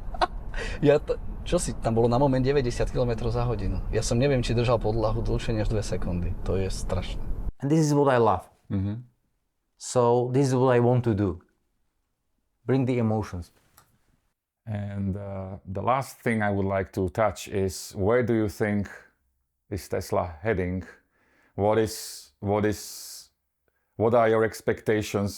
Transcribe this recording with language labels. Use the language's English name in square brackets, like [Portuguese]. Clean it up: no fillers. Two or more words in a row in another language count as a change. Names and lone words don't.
[Slovak] Čo si, tam bolo na moment 90 km za hodinu. Ja som neviem, či držal podlahu dlhšie než 2 sekundy. To je strašné. [English] And this is what I love. So this is what I want to do. Bring the emotions. And the last thing I would like to touch is, where do you think is Tesla heading? What are your expectations?